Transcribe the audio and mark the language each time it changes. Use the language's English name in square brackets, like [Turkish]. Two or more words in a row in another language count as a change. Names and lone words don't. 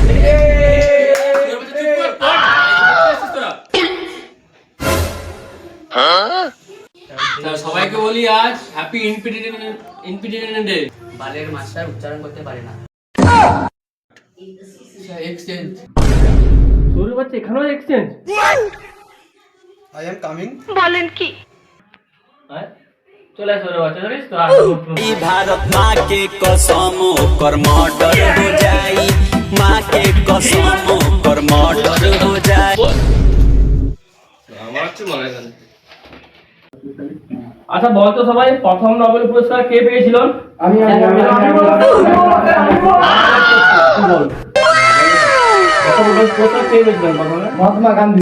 [Bangla] সবাইকে বলি আজ [English] happy independent day. [Bangla] বালের মাস্টার উচ্চারণ করতে পারে না। এক্সচেঞ্জ তোর বাচ্চা এখানেও এক্সচেঞ্জ। [English] I am coming. [Bangla] বলেন কি? চলে আসো রে বাচ্চা, জানিস তো [Bhojpuri] भारत माँ के कसम कर मर्डर हो जाई, माँ के कसम कर मर्डर हो जाई। [Bangla] আমার কি মনে হয়? আচ্ছা বলতো সবাই, প্রথম নোবেল পুরস্কার কে পেয়েছিল? আমি মহাত্মা গান্ধী।